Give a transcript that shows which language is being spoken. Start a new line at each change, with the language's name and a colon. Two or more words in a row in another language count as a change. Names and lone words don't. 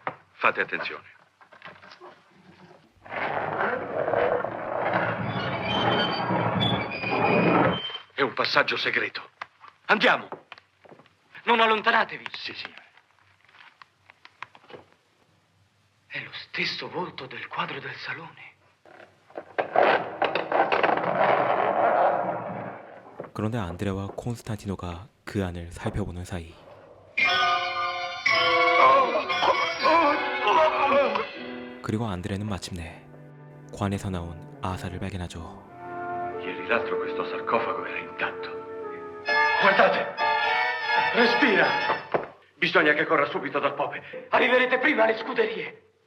Italian: Fate attenzione. È un passaggio segreto. Andiamo. Non allontanatevi. Sì, signore. È lo stesso volto del quadro del salone.
Korean: 그런데 안드레와 콘스탄티노가 그 안을 살펴보는 사이 그리고 안드레는 마침내 관에서 나온 아사를 발견하죠.
Italian: Ieri l'altro questo sarcofago era intatto. Guardate! Respira! Bisogna che corra subito dal Pope. Arriverete prima alle scuderie.